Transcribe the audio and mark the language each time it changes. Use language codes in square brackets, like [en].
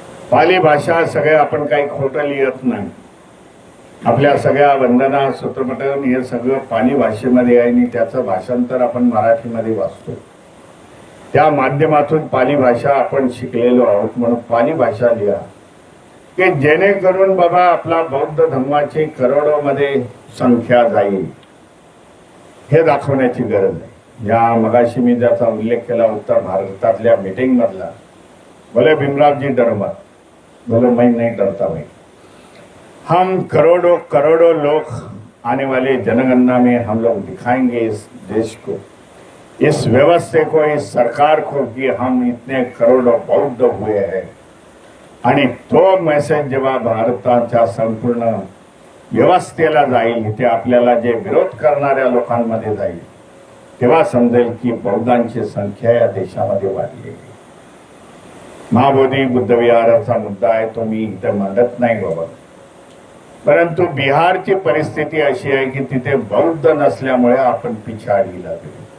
[mr] पाली भाषा सगळे आपण काही खोटं लिहत नाही, आपल्या सगळ्या वंदना, सूत्रपटन हे सगळं पाली भाषेमध्ये आहे आणि त्याचं भाषांतर आपण मराठीमध्ये वाचतो. त्या माध्यमातून पाली भाषा आपण शिकलेलो आहोत. म्हणून पाली भाषा लिहा की जेणेकरून बाबा आपला बौद्ध धर्माची करोडोमध्ये संख्या जाईल हे दाखवण्याची गरज आहे. या मगाशी मी ज्याचा उल्लेख केला उत्तर भारतातल्या मीटिंग मधला, [hi] बोले भीमरावजी डरो मत, बोलो मैं नहीं डरता भाई, हम करोड़ों करोड़ों लोग आने वाले जनगणना में हम लोग दिखाएंगे इस देश को, इस व्यवस्था को, इस सरकार को कि हम इतने करोड़ों बौद्ध हुए हैं. [mr] आणि तो मेसेज जेव्हा भारताच्या संपूर्ण व्यवस्थेला जाईल, ते आपल्याला जे विरोध करणाऱ्या लोकांमध्ये जाईल, तेव्हा समजेल की बौद्धांची संख्या या देशामध्ये वाढलेली. महाबोधी बुद्ध विहाराचा मुद्दा आहे, तो मी इथे मांडत नाही बाबा, परंतु बिहारची परिस्थिती अशी आहे की तिथे बौद्ध नसल्यामुळे आपण पिछाडी लागलो.